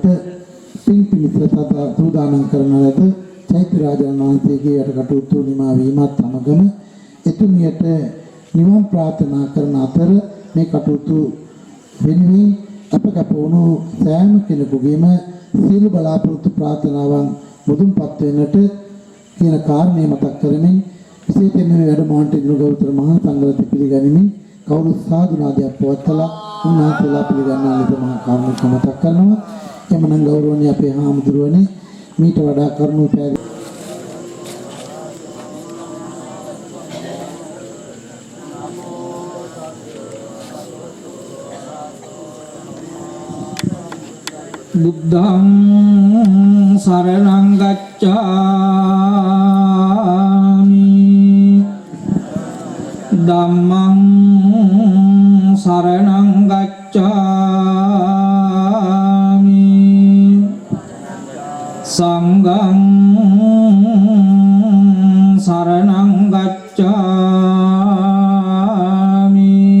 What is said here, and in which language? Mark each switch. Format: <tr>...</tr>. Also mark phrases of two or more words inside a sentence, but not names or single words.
<si>පින් පිණිස සූදානම් කරන ලද චෛත්‍ය රාජාණන් වහන්සේගේ යට කටයුතු නිමා වීමත් සමගම එතුමියට නිවන් ප්‍රාර්ථනා කරන අතර මේ කටයුතු වෙනුවෙන් අප කැපවුණු සෑම කෙනෙකුගේම සියලු බලාපොරොත්තු ප්‍රාර්ථනාවන් මුදුන්පත් වෙන්නට කියන කාරණේ මතක් කරමින් විශේෂයෙන්ම මේ වැඩමවන්නට ඉදිරි ගෞතම මහා සංඝරත්නය පිළිගනිමින් කවුරු සාදුනාදයක් පවත්ලා උන්වහන්සේලා පිළිගන්නා ලෙස මහා කාරණයක් මතක් කරනවා. එමනම් ගෞරවනීය අපේ හාමුදුරුවනේ මීට වඩා කරුණු පැහැදිලි</si> <pi>බුද්ධං සරණං ගච්ඡාමි ධම්මං සරණං ගච්ඡාමි සංඝං සරණං ගච්ඡාමි</pi>